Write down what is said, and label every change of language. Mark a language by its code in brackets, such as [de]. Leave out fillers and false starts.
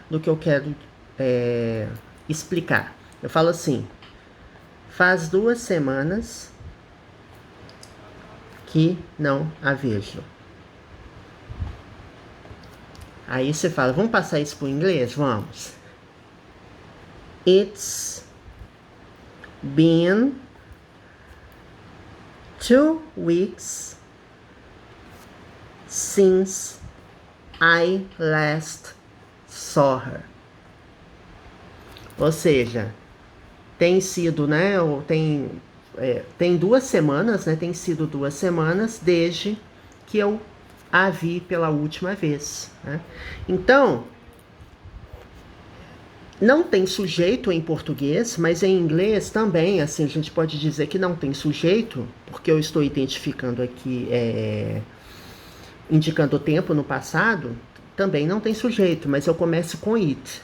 [pt] Do que eu quero explicar. Eu falo assim... Faz 2 semanas... que não a vejo. Aí você fala, vamos passar isso para o inglês? Vamos. [en] It's been 2 weeks since I last saw her. [pt] Ou seja, tem sido, né, ou tem 2 semanas, né? Tem sido 2 semanas desde que eu a vi pela última vez, né? Então, não tem sujeito em português, mas em inglês também, assim, a gente pode dizer que não tem sujeito, porque eu estou identificando aqui, indicando o tempo no passado, também não tem sujeito, mas eu começo com it.